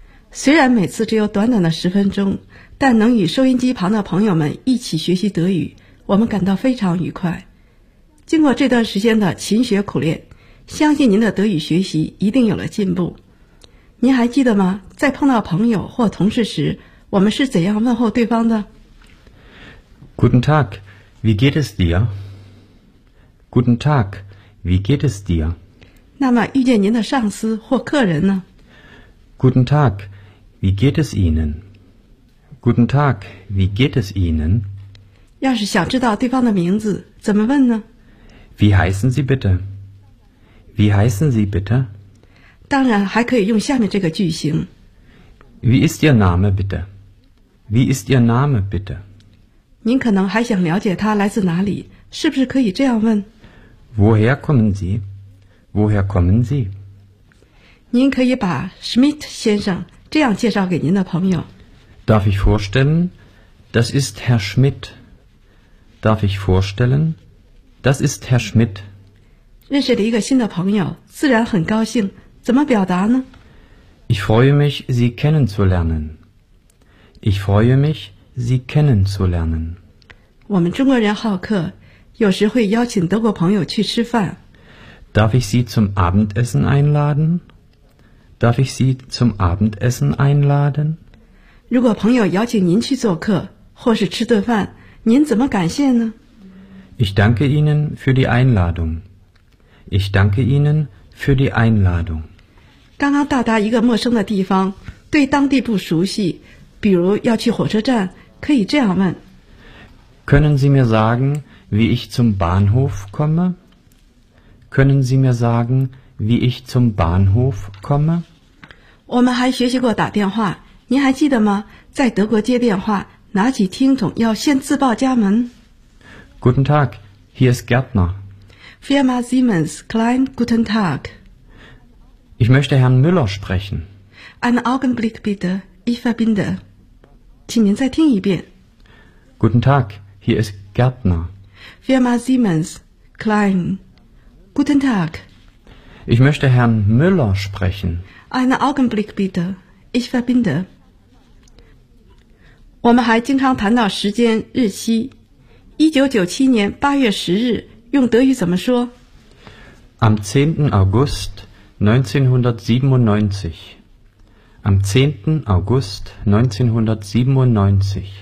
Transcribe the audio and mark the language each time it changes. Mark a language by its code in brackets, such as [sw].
[zh] 虽然每次只有短短的十分钟，但能与收音机旁的朋友们一起学习德语，我们感到非常愉快。经过这段时间的勤学苦练，相信您的德语学习一定有了进步。您还记得吗？在碰到朋友或同事时，我们是怎样问候对方的 [de] ？Guten Tag, wie geht es dir? Guten Tag, wie geht es dir? [zh] 那么遇见您的上司或客人呢 [de] ？Guten Tag, wie geht es Ihnen? Guten Tag, wie geht es Ihnen? [zh] 要是想知道对方的名字，怎么问呢 [de] ？Wie heißen Sie bitte? Wie heißen Sie bitte? [zh] 当然还可以用下面这个句型 [de] Wie ist Ihr Name bitte? Wie ist Ihr Name bitte? [zh] 您可能还想了解他来自哪里，是不是可以这样问 [de] Woher kommen Sie? Woher kommen Sie? [zh] 您可以把 Schmidt 先生这样介绍给您的朋友 [de] Darf ich vorstellen? Das ist Herr Schmidt. Darf ich vorstellen? Das ist Herr Schmidt. [zh] 认识了一个新的朋友，自然很高兴，怎么表达呢 [de] ？Ich freue mich, Sie kennenzulernen. Ich freue mich, Sie kennenzulernen. [zh] 我们中国人好客，有时会邀请德国朋友去吃饭。 [de] Darf ich Sie zum Abendessen einladen? Darf ich Sie zum Abendessen einladen? [zh] 如果朋友邀请您去做客或是吃顿饭，您怎么感谢呢 [de] ？Ich danke Ihnen für die Einladung. Ich danke Ihnen. Für die Einladung. [zh] 刚刚到达一个陌生的地方，对当地不熟悉，比如要去火车站，可以这样问 [de] Können Sie mir sagen, wie ich zum Bahnhof komme? Können Sie mir sagen, wie ich zum Bahnhof komme? [zh] 我们还学习过打电话，您还记得吗？在德国接电话，拿起听筒要先自报家门 [de] Guten Tag, hier ist Gärtner. Firma Siemens, Klein, guten Tag. Ich möchte Herrn Müller sprechen. Einen Augenblick bitte, ich verbinde. [zh] 请您再听一遍。 [de] Guten Tag, hier ist Gärtner. Firma Siemens, Klein, guten Tag. Ich möchte Herrn Müller sprechen. Einen Augenblick bitte, ich verbinde. [zh] 我们还经常谈到时间、日期。1997年8月10日用德语怎么说 [de] Am 10. August 1997. Am 10. August 1997.